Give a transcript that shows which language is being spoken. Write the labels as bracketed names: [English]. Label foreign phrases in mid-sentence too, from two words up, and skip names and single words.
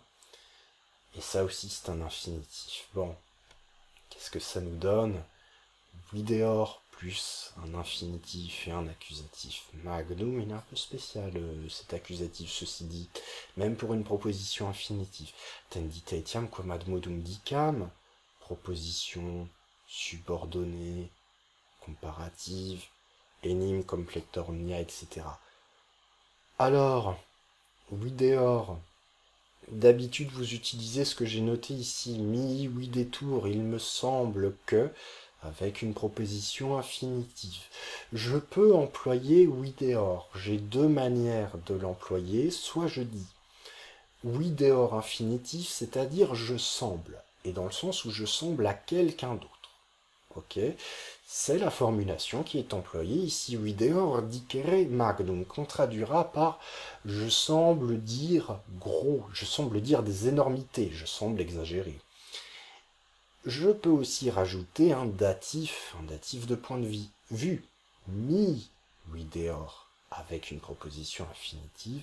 [French] Et ça aussi, c'est un infinitif. Bon, qu'est-ce que ça nous donne? Videor plus un infinitif et un accusatif. Magnum, il est un peu spécial, cet accusatif, ceci dit. Même pour une proposition infinitive. [Latin] Tendite etiam quam ad modum dicam. [French] Proposition subordonnée, comparative, [Latin] enim complector omnia, [French] etc. Alors, videor, d'habitude vous utilisez ce que j'ai noté ici, [Latin] mi, videtur, [French] il me semble que, avec une proposition infinitive. Je peux employer videor, j'ai deux manières de l'employer, soit je dis videor infinitif, c'est-à-dire je semble, et dans le sens où je semble à quelqu'un d'autre. Ok, c'est la formulation qui est employée ici. [Latin] Videor dicere magnum, [French] qu'on traduira par je semble dire gros, je semble dire des énormités, je semble exagérer. Je peux aussi rajouter un datif de point de vue. [Latin] Mi videor, [French] avec une proposition infinitive.